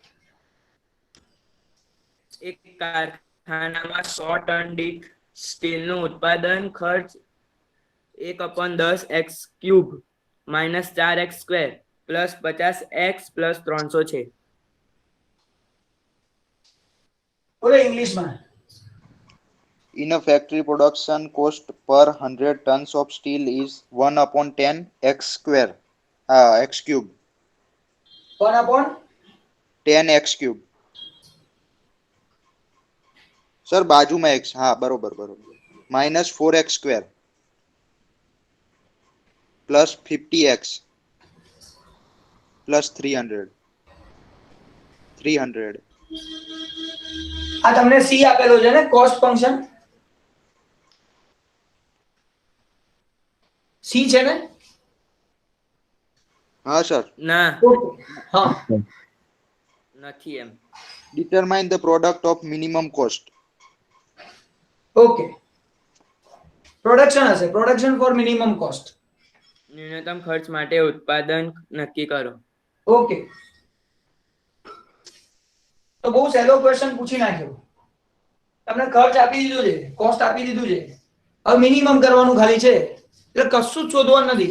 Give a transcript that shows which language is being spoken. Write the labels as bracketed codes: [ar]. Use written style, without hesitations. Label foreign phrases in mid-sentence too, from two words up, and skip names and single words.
[gu] એક કારખાનામાં 100 ટન દીઠ સ્ટીલનું ઉત્પાદન ખર્ચ 1/10 x³ [en] minus 4x² plus 50x plus 300 [gu] છે. બોલો ઇંગ્લિશમાં. [en] In a factory, production cost per 100 tons of steel is 1/10 x square, x cube. 1/10 10x ક્યુબ. [gu] સર બાજુમાં x, હા બરોબર બરોબર, [en] minus 4x square plus 50x plus 300. [gu] આ તમને સી આપેલો છે ને [en] cost function, [gu] સી છે ને? હા સર. ના હા, નથી એમ. [en] Determine the product of minimum cost. [gu] ઓકે. [en] production હશે, production for minimum cost. [gu] ન્યૂનતમ ખર્ચ માટે ઉત્પાદન નક્કી કરો. ઓકે, તો બહુ સહેલો ક્વેશ્ચન પૂછી નાખ્યો. તમને ખર્ચ આપી દીધું છે, કોસ્ટ આપી દીધું છે, હવે મિનિમમ કરવાનું ખાલી છે, એટલે કશું જ શોધવાનું નથી.